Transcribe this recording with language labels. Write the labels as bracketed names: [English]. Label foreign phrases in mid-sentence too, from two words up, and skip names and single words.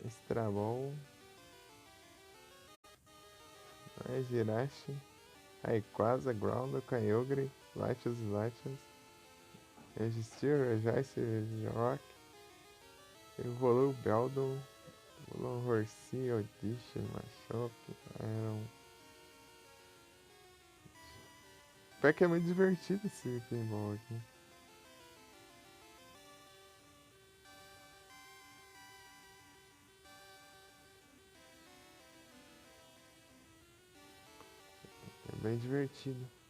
[English] Extra Ball. [Portuguese] Jirachi. Rayquaza, Groundle, Kyogre, Latios. Register, Regice, Rock. Evolui Beldon. Evolui Horsey, Oddish, Machop, Iron. Pior que é muito divertido esse pinball aqui. É bem divertido.